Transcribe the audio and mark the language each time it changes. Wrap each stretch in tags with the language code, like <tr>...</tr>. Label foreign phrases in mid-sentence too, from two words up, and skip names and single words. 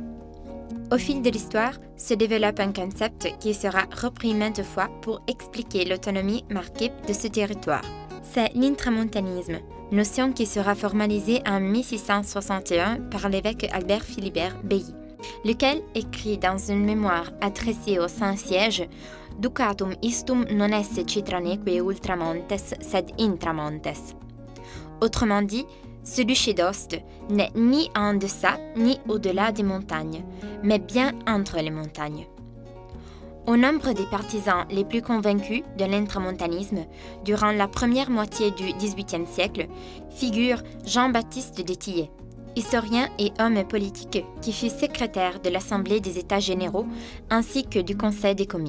<fr>Au fil de l'histoire, se développe un concept qui sera repris maintes fois pour expliquer l'autonomie marquée de ce territoire. C'est l'intramontanisme, notion qui sera formalisée en 1661 par l'évêque Albert Philibert Bailly, lequel écrit dans une mémoire adressée au Saint-Siège «</fr> <la>Ducatum istum non esse citraneque ultramontes, sed intramontes ».</la> <fr>Autrement dit, ce duché d'Aoste n'est ni en deçà ni au-delà des montagnes, mais bien entre les montagnes. Au nombre des partisans les plus convaincus de l'intramontanisme, durant la première moitié du XVIIIe siècle, figure Jean-Baptiste de Tillet, historien et homme politique qui fut secrétaire de l'Assemblée des États généraux ainsi que du Conseil des commis.</fr>